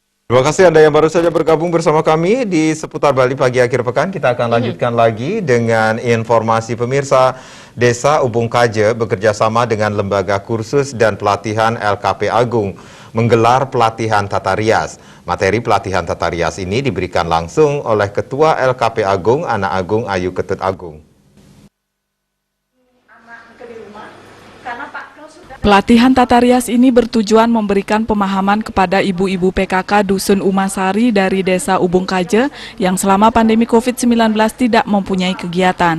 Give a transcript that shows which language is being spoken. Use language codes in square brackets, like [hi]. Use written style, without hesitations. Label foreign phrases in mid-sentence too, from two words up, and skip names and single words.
[id] Terima kasih Anda yang baru saja bergabung bersama kami di seputar Bali pagi akhir pekan. Kita akan lanjutkan lagi dengan informasi pemirsa. Desa Ubung Kaje bekerja sama dengan Lembaga Kursus dan Pelatihan LKP Agung menggelar pelatihan tata rias. Materi pelatihan tata rias ini diberikan langsung oleh Ketua LKP Agung, Anak Agung Ayu Ketut Agung. Pelatihan tata rias ini bertujuan memberikan pemahaman kepada ibu-ibu PKK Dusun Umasari dari Desa Ubung Kaje yang selama pandemi COVID-19 tidak mempunyai kegiatan.